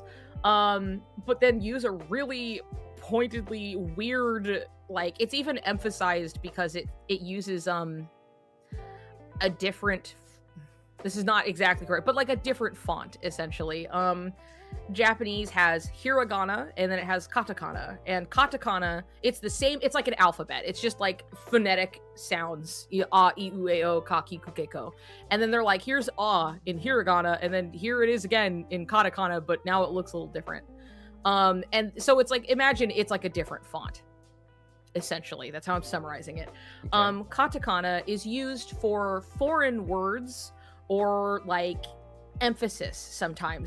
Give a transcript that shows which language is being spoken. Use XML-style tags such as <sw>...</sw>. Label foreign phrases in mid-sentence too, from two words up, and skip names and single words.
<en>But then use a really pointedly weird, like, it's even emphasized because it uses a different, this is not exactly correct, but like a different font essentially. Japanese has hiragana and then it has katakana, and katakana, it's the same, it's like an alphabet, it's just like phonetic sounds,</en> <ja>a, i, u, e, o, ka, ki, ku, ke, ko,</ja> <en>and then they're like, here's a in hiragana, and then here it is again in katakana, but now it looks a little different. And so it's like, imagine it's like a different font, essentially. That's how I'm summarizing it. Okay. Katakana is used for foreign words or like emphasis sometimes.</en>